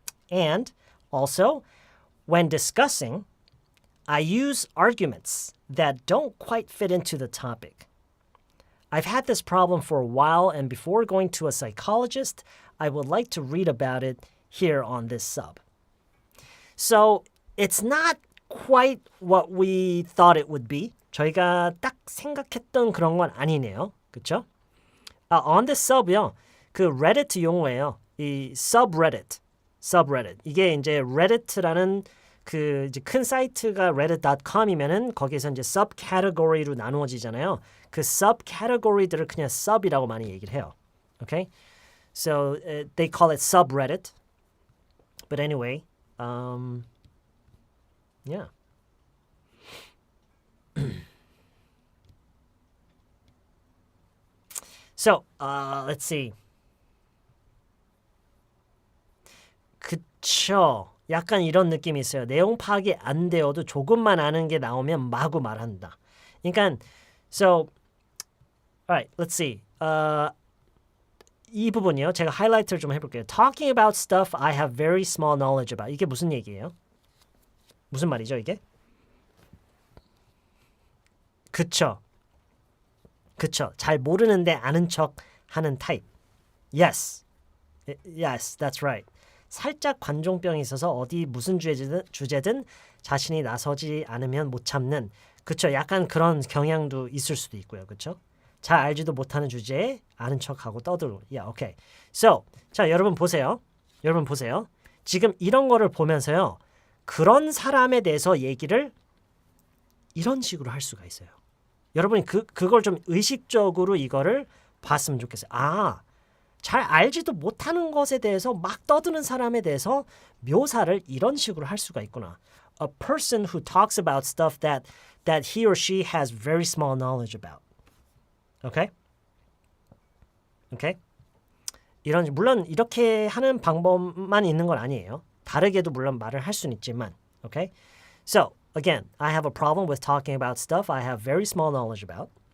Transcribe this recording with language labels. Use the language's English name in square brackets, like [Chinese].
[English] And also, when discussing, I use arguments that don't quite fit into the topic. I've had this problem for a while, and before going to a psychologist, I would like to read about it here on this sub. So, it's not quite what we thought it would be. [Korean] 저희가 딱 생각했던 그런 건 아니네요. 그렇죠? On this sub요. 그 Reddit 용어예요. 이 subreddit. 이게 이제 Reddit라는 그 이제 큰 사이트가 reddit.com이면은 거기에서 이제 subcategory로 나누어지잖아요. 그 subcategory들을 그냥 sub이라고 많이 얘기를 해요. [English] Okay? So they call it subreddit. But anyway, yeah. So, let's see. [Korean] 그쵸. 약간 이런 느낌이 있어요. 내용 파악이 안 되어도 조금만 아는 게 나오면 마구 말한다. [English] 그러니까, so, alright, let's see. [Korean] 이 부분이요. 제가 하이라이트를 좀 해볼게요. [English] Talking about stuff I have very small knowledge about. [Korean] 이게 무슨 얘기예요? 무슨 말이죠, 이게? 그쵸. 잘 모르는데 아는 척 하는 타입. [English] Yes, that's right. [Korean] 살짝 관종병이 있어서 어디 무슨 주제든 자신이 나서지 않으면 못 참는. 그쵸. 약간 그런 경향도 있을 수도 있고요. 그쵸. 잘 알지도 못하는 주제에 아는 척하고 떠들고. [English] Yeah, okay. So, [Korean] 자, 여러분 보세요. 지금 이런 거를 보면서요. 그런 사람에 대해서 얘기를 이런 식으로 할 수가 있어요. 여러분이 그걸 좀 의식적으로 이거를 봤으면 좋겠어요. 아, 잘 알지도 못하는 것에 대해서 막 떠드는 사람에 대해서 묘사를 이런 식으로 할 수가 있구나. [English] A person who talks about stuff that he or she has very small knowledge about. Okay? Okay? [Korean] 물론 이렇게 하는 방법만 있는 건 아니에요. 다르게도 물론 말을 할 수는 있지만. [English] Okay? So, again, I have a problem with talking about stuff I have very small knowledge about.